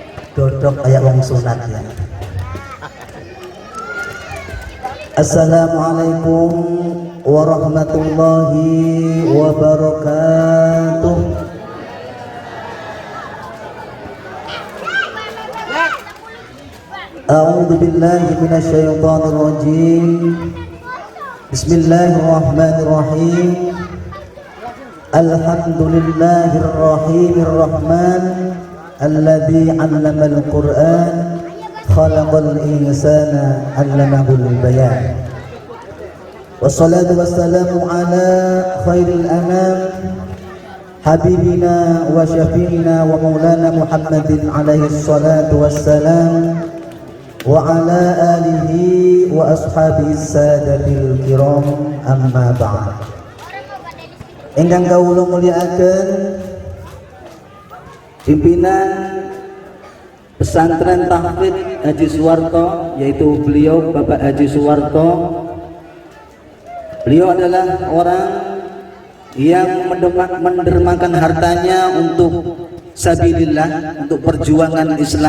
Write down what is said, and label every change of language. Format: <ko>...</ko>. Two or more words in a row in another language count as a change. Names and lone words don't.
<jv>dodok kayak wong sunat ya.</jv> <ar>السلام عليكم ورحمة الله وبركاته. أعوذ بالله من الشيطان الرجيم. بسم الله الرحمن الرحيم. الحمد لله الرحمن الرحمن الذي علم القرآن خلق الإنسان علمه البيان. والصلاة والسلام على خير الأنام حبيبنا وشفيعنا ومولانا محمد عليه الصلاة والسلام وعلى آله وأصحابه السادة الكرام أما بعد.</ar> <jv>Ingkang kawula mulyakaken</jv> <id>pimpinan pesantren Tahfidz Haji Suwarto, yaitu beliau Bapak Haji Suwarto. Beliau adalah orang yang mendermakan hartanya untuk sabilillah, untuk perjuangan Islam.</id>